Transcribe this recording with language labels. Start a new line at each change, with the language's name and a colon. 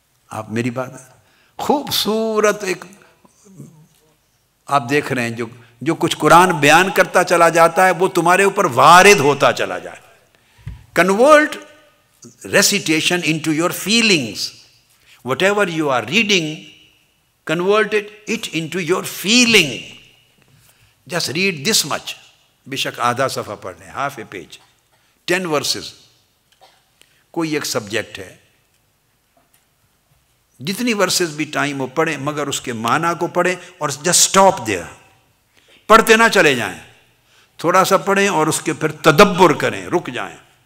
Urdu: آپ میری بات خوبصورت ایک آپ دیکھ رہے ہیں، جو کچھ قرآن بیان کرتا چلا جاتا ہے وہ تمہارے اوپر وارد ہوتا چلا جائے۔
English: Convert recitation into your feelings, whatever you are reading Converted it into your feeling. Just read this much.
Urdu: بے شک آدھا صفحہ پڑھ لیں,
English: half a page, 10 verses.
Urdu: کوئی ایک سبجیکٹ ہے, جتنی ورسز بھی ٹائم ہو پڑھیں, مگر اس کے معنی کو پڑھیں اور
English: Just stop there.
Urdu: پڑھتے نہ چلے جائیں, تھوڑا سا پڑھیں اور اس کے پھر تدبر کریں, رک جائیں.